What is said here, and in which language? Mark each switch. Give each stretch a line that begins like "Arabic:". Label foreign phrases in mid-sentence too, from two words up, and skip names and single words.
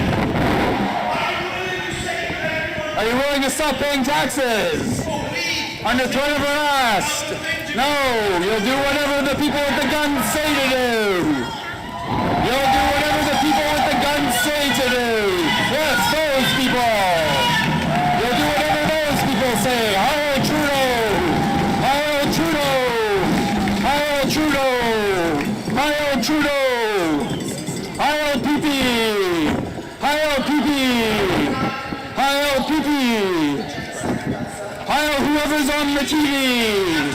English: Are you willing to stop paying taxes? Under threat of arrest! No, you'll do whatever the people with the guns say to do! You'll do whatever the people with the guns say to do! Yes, those people! You'll do whatever those people say! Heil Trudeau! Heil Trudeau! Heil Trudeau! Heil Trudeau! Heil Pee-Pee! Heil Pee-Pee! Heil Pee-Pee! Heil whoever's on the TV!